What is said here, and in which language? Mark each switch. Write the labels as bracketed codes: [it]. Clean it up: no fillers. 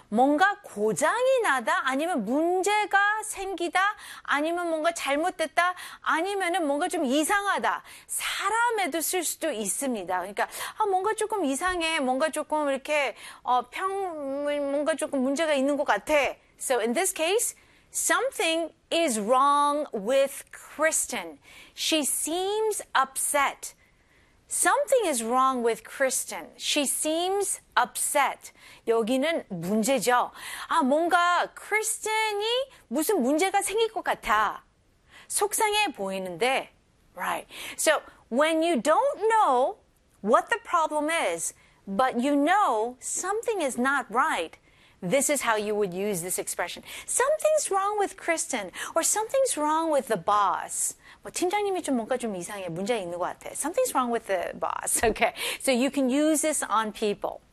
[ko] 뭔가 고장이 나다, 아니면 문제가 생기다, 아니면 뭔가 잘못됐다, 아니면은 뭔가 좀 이상하다. 사람에도 쓸 수도 있습니다. 그러니까 아, 뭔가 조금 이상해, 뭔가 조금 이렇게 뭔가 조금 문제가 있는 것 같아. [en] So, in this case, something is wrong with Kristen. She seems upset. Something is wrong with Kristen. She seems upset. [ko] 여기는 문제죠. 아, 뭔가 Kristen이 무슨 문제가 생길 것 같아. 속상해 보이는데. [en] Right. So, when you don't know what the problem is, but you know something is not right, this is how you would use this expression. Something's wrong with Kristen, or something's wrong with the boss. [ko] 뭐 팀장님이 좀 뭔가 좀 이상해, 문제 있는 것 같아. [en] Something's wrong with the boss. Okay, so you can use this on people.